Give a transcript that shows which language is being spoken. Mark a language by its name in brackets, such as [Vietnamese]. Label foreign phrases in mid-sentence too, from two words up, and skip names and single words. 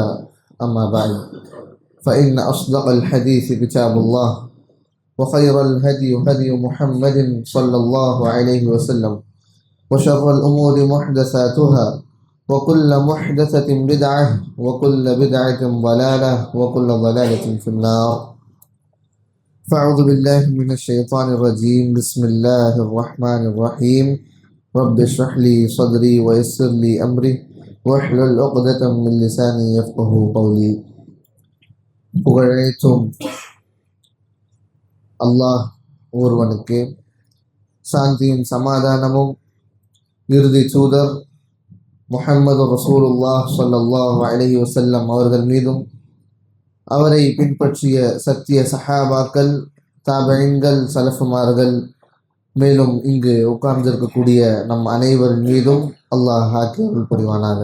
[Arabic] أما بعد فإن أصدق الحديث كتاب الله وخير الهدي هدي محمد صلى الله عليه وسلم وشر الأمور محدثاتها وكل محدثة بدعة وكل بدعة ضلالة وكل ضلالة في النار. فأعوذ بالله من الشيطان الرجيم. بسم الله الرحمن الرحيم. رب اشرح لي صدري ويسر لي أمري واحلل عقدة من لساني يفقهوا قولي. [Tamil] புகழனைத்தும் அல்லாஹ் ஒருவனுக்கு, சாந்தியும் சமாதானமும் இறுதி தூதர் முஹம்மது [Arabic] رسول الله صلى الله عليه وسلم [Tamil] அவர்கள் மீதும், அவரை பின்பற்றிய சத்திய சஹாபாக்கள், தாபீன்கள், சலஃபுமார்கள், மேலும் இங்கு உட்கார்ந்திருக்கக்கூடிய நம் அனைவரின் மீதும் அல்லாஹ் ஆக்கி அருள் புரிவானாக.